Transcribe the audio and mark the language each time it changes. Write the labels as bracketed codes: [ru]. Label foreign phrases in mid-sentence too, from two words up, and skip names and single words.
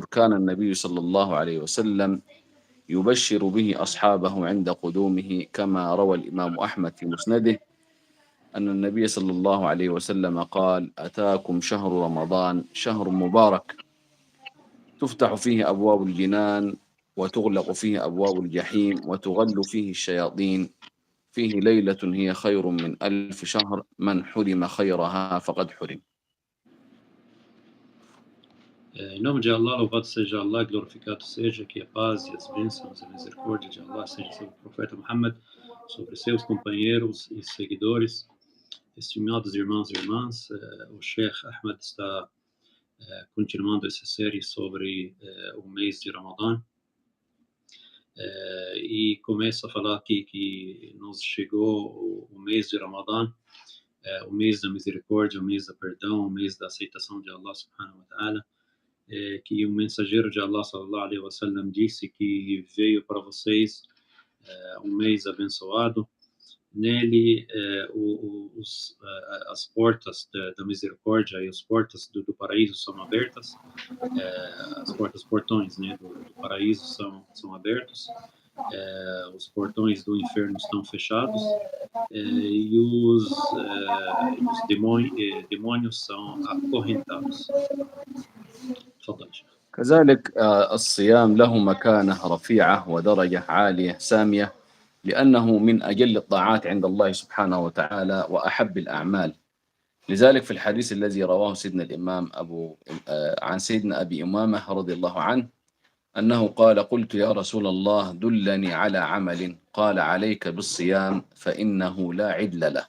[ar] كان النبي صلى الله عليه وسلم يبشر به أصحابه عند قدومه، كما روى الإمام أحمد في مسنده أن النبي صلى الله عليه وسلم قال: أتاكم شهر رمضان شهر مبارك، تفتح فيه أبواب الجنان وتغلق فيه أبواب الجحيم وتغل فيه الشياطين، فيه ليلة هي خير من 1000 شهر، من حرم خيرها فقد حرم. [pt] Em nome de Allah, louvado seja Allah, glorificado seja, que a paz e as bênçãos e a misericórdia de Allah seja sobre o profeta Muhammad, sobre seus companheiros e seguidores. Estimados irmãos e irmãs, o Sheikh Ahmed está continuando essa série sobre o mês de Ramadã, e começa a falar aqui que nos chegou o mês de Ramadã, o mês da misericórdia, o mês da perdão, o mês da aceitação de Allah [ar] سبحانه وتعالى, [pt] que o mensageiro de Allah [ar] صلى الله عليه وسلم [pt] disse que veio para vocês um mês abençoado. Nele as portas da misericórdia e as portas do paraíso são abertas, as portões, né, do paraíso são abertos, os portões do inferno estão fechados, e os demônios são acorrentados. [ar] تفضل. كذلك الصيام له مكانة رفيعة ودرجة عالية سامية، لأنه من أجل الطاعات عند الله سبحانه وتعالى وأحب الأعمال. لذلك في الحديث الذي رواه سيدنا الإمام عن سيدنا أبي أمامة رضي الله عنه أنه قال: قلت يا رسول الله دلني على عمل، قال: عليك بالصيام فإنه لا عدل له.